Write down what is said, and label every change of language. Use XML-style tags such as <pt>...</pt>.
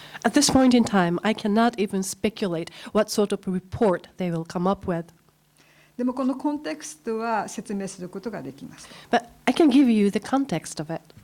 <en>At this point in time, I cannot even speculate what sort of report they will come up with.</en> <ja>でもこのコンテクストは説明することができます。</ja> <en>But I can give you the context of it.</en>